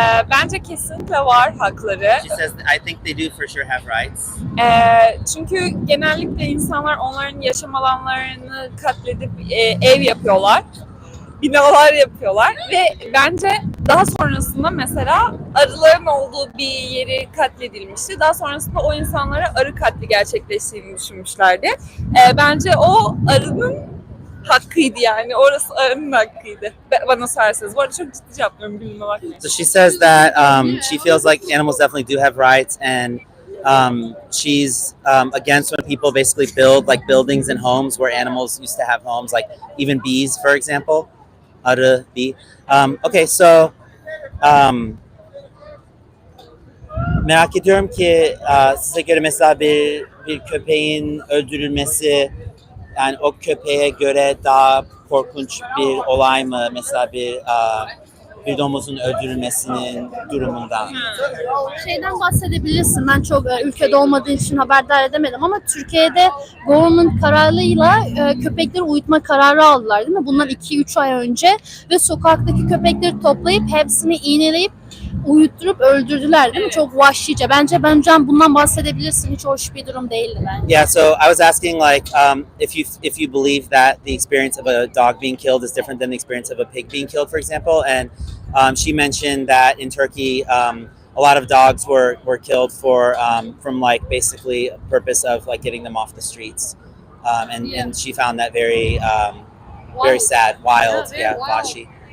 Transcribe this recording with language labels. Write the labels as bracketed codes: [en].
[en] Bence kesinlikle var hakları. She says, I think they do for sure have rights. [tr] Çünkü genellikle insanlar onların yaşam alanlarını katledip ev yapıyorlar. Binalar yapıyorlar ve bence daha sonrasında mesela arıların olduğu bir yeri katledilmişti. Daha sonrasında o insanlara arı katli gerçekleştiğini düşünmüşlerdi. Bence o arının hakkıydı yani. Orası arının hakkıydı. Bana sorarsanız. Bu arada çok ciddi cevaplıyorum. Bilmem bakmayın. [en] So she says that she feels like animals definitely do have rights, and she's against when people basically build like buildings and homes where animals used to have homes, like even bees, for example. [tr] Arı, bee. Okay, so merak ediyorum ki size göre mesela bir köpeğin öldürülmesi, yani o köpeğe göre daha korkunç bir olay mı? Mesela bir domuzun öldürülmesinin durumundan. Şeyden bahsedebilirsin. Ben çok ülkede olmadığı için haberdar edemedim ama Türkiye'de government kararıyla köpekleri uyutma kararı aldılar değil mi? Bundan 2-3 ay önce ve sokaktaki köpekleri toplayıp hepsini iğneleyip uyutturup öldürdüler değil mi? Çok vahşice. Bence bundan bahsedebilirsin. Hiç hoş bir durum değildi bence. [en] Yeah, so I was asking like if you believe that the experience of a dog being killed is different than the experience of a pig being killed, for example, and she mentioned that in Turkey a lot of dogs were killed from like basically a purpose of like getting them off the streets, and she found that very sad, wild, vahşi.